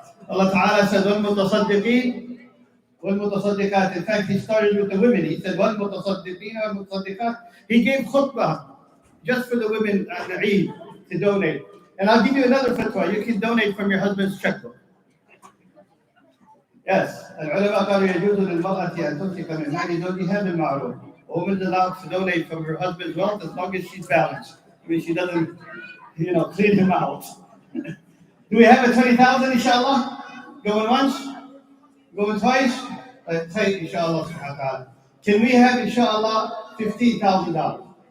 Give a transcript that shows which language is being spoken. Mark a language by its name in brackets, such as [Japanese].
[English] Allah Ta'ala said, [Arabic] وَالْمُتَصَدِّقِينَ وَالْمُتَصَدِّقَاتِ. [English] In fact, he started with the women. He said, [Arabic] وَالْمُتَصَدِّقِينَ وَالْمُتَصَدِّقَاتِ. [English] He gave khutbah just for the women at the Eid to donate. And I'll give you another fatwa. You can donate from your husband's checkbook. Yes. [Arabic] العلماء قالوا يجوز للمرأة أن تمسك من مال زوجها بالمعروف. [English] A woman's allowed to donate from her husband's wealth as long as she's balanced. I mean, she doesn't, clean him out. Do we have a 20,000, inshallah? Going once? Going twice? Take, inshallah, subhanahu wa ta'ala. Can we have, inshallah, $15,000?